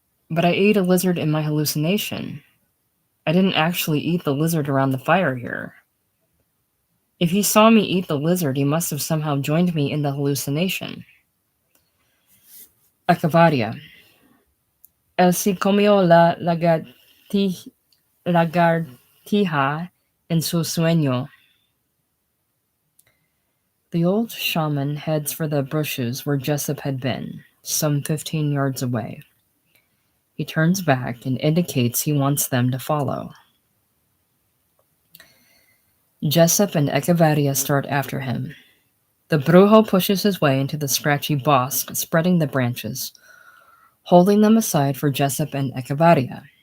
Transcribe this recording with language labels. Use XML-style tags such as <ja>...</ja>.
<en>But I ate a lizard in my hallucination. I didn't actually eat the lizard around the fire here. If he saw me eat the lizard, he must have somehow joined me in the hallucination. Acavaria.</en> <es>Él sí comió la lagartija en su sueño.</es> <en>The old shaman heads for the bushes where Jessup had been, some 15 yards away. He turns back and indicates he wants them to follow. Jessup and Echevarria start after him. The brujo pushes his way into the scratchy bosque, spreading the branches, holding them aside for Jessup and Echevarria.</en>